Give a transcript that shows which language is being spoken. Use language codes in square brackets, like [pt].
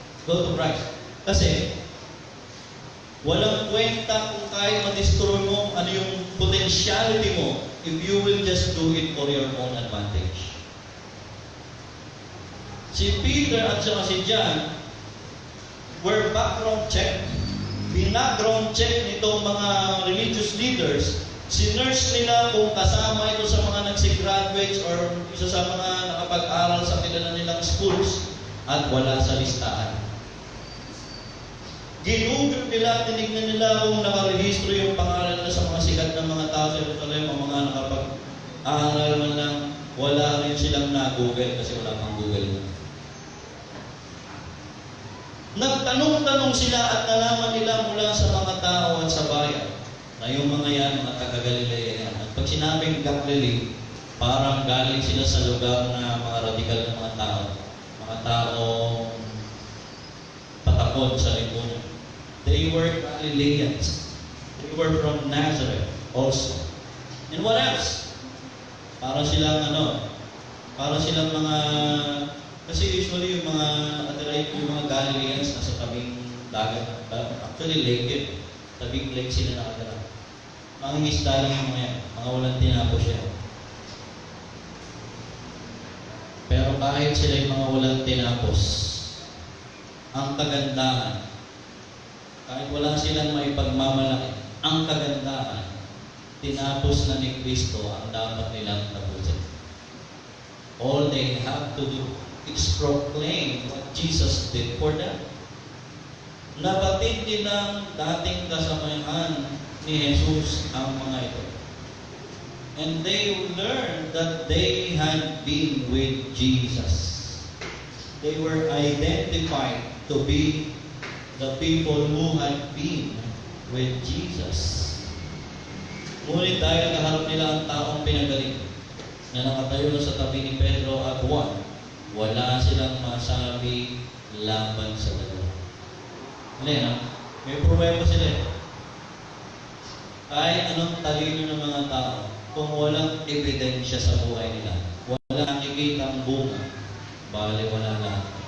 [en] Go to Christ. [tl] Kasi, walang kwenta kung kaya ma-destroy mo ano yung potentiality mo [en] if you will just do it for your own advantage. [tl] Si Peter at saka si John [en] were background check. [tl] Binackground check nitong mga religious leaders. Sinurse nila kung kasama ito sa mga nagsigraduates or isa sa mga nakapag-aral sa kilala nilang schools at wala sa listahan. Ginugol nila, tinignan nila kung nakarehistro yung pangalan na sa mga sikat ng mga tao sa Jerusalem, ang mga nakapag-aaral man lang, wala rin silang na-google kasi wala pang Google. Nagtanong-tanong sila at nalaman nila mula sa mga tao at sa bayan na yung mga yan, mga taga-Galilea yan. At pag sinabing Galilee, parang galing sila sa lugar na mga radikal na mga taong patakot sa lipunan. [en] They were Galileans. They were from Nazareth also. And what else? [tl] Para silang mga, kasi usually yung mga Galileans nasa tabing dagat. Actually, lake yun. Tabing lake sila nakatira. Mga isda lang yung mga yan. Mga walang tinapos yan. Pero kahit sila yung mga walang tinapos, ang kagandahan, kahit wala silang maipagmamalaki, ang kagandahan, tinapos na ni Kristo ang dapat nilang tapusin. [en] All they have to do is proclaim what Jesus did for them. [tl] Nabatid nilang dating kasamahan ni Jesus ang mga ito. [en] And they learned that they had been with Jesus. They were identified to be the people who had been with Jesus. [tl] Ngunit dahil kaharap nila ang taong pinagaling na nakatayo sa tabi ni Pedro at Juan, wala silang masabi laban sa dalawa. May problema sila. Kahit anong talino ng mga tao, kung walang ebidensya sa buhay nila, wala nakikita ang bunga, bali wala lahat.